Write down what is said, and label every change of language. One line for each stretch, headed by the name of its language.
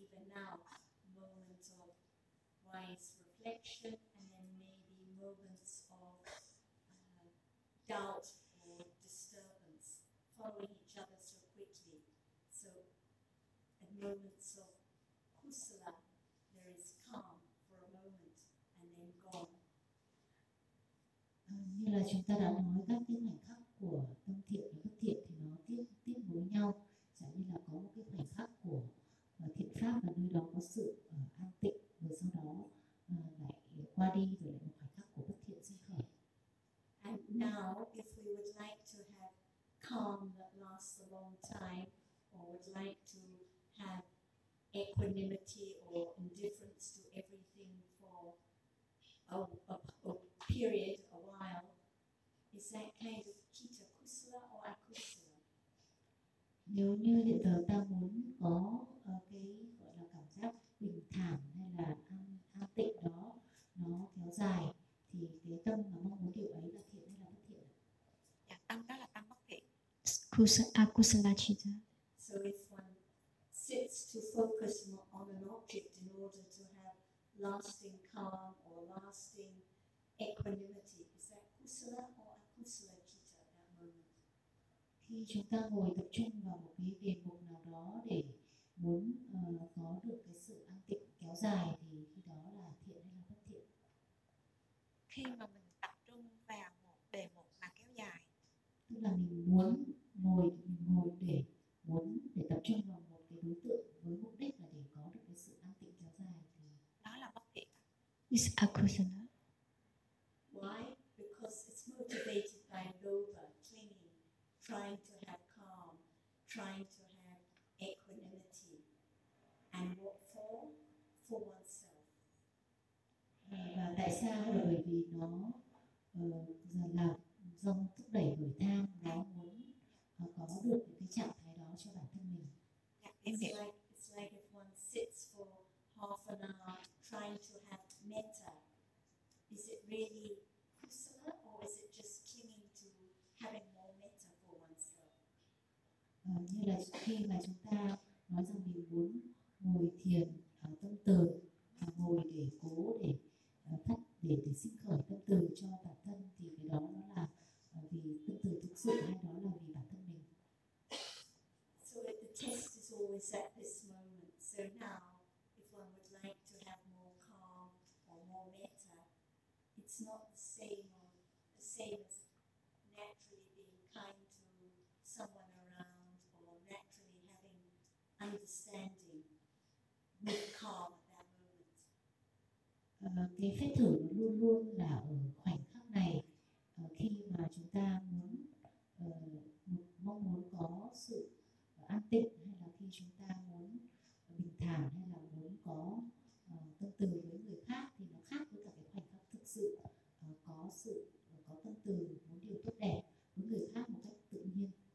English: Even now, moments of wise reflection, and then maybe moments of doubt or disturbance, following each other so quickly. So, at moments of kusala, there is calm for a moment, and then gone.
Vietnamese: Như là chúng ta đã nói, các cái khoảnh khắc của tâm thiện và bất thiện thì nó tiếp nối nhau. Chẳng như là có một cái khoảnh khắc của thiện pháp và nơi đó có sự an tịnh, rồi sau đó lại qua đi, rồi lại một khoảnh khắc của bất thiện sẽ khởi.
English: And now, if we would like to have calm that lasts a long time, or would like to have equanimity or indifference to everything for a period, a while, is that kind of citta kusala or akusala?
Vietnamese: Nếu như hiện giờ ta muốn có cái gọi là cảm giác bình thản hay là an tịnh đó nó kéo dài thì cái tâm mà mong muốn điều ấy là thiện hay là bất thiện? Dạ, tâm đó là tâm bất thiện.
Pali: Akusala citta.
English: So if one sits to focus on an object in order to have lasting calm or lasting equanimity, is that kusala or akusala citta at that moment?
Vietnamese: Khi khi chúng ta ngồi tập trung vào một cái đề mục nào đó để muốn có được cái sự an tịnh kéo dài thì khi đó là thiện hay là bất thiện? Khi mà mình tập trung vào một đề mục mà kéo dài, tức là mình muốn ngồi để tập trung vào một cái đối tượng với mục đích là để có được cái sự an tịnh kéo dài thì đó là bất thiện.
English: It's akusana. Why? Because it's motivated by lobha, clinging, trying to have calm, trying to have equanimity. And what for? For oneself.
Vietnamese: Và tại sao? Bởi vì nó là do thúc đẩy người tham, nó muốn có được cái trạng thái đó cho bản thân mình.
English: It's like if one sits for half an hour trying to have metta. Is it really kusala or is it just clinging to having more metta for oneself?
Vietnamese: Như là khi mà chúng ta nói rằng mình muốn ngồi thiền tâm từ, ngồi để cố để thắt để sinh khởi tâm từ cho bản thân thì cái đó nó là vì tâm từ thực sự hay đó là vì bản thân mình.
English: So the test is always at this moment. So now if one would like to have more calm or more metta, it's not the same as naturally being kind to someone around or naturally having understanding with calm at that moment.
Vietnamese: Cái phép thử luôn luôn là ở khoảnh khắc này. Khi mà chúng ta muốn mong muốn có sự an tịnh hay là khi chúng ta muốn bình thản hay là muốn có tâm từ với người khác thì nó khác với cả cái khoảnh khắc thực sự có sự có tâm từ muốn điều tốt đẹp với người khác một cách tự nhiên.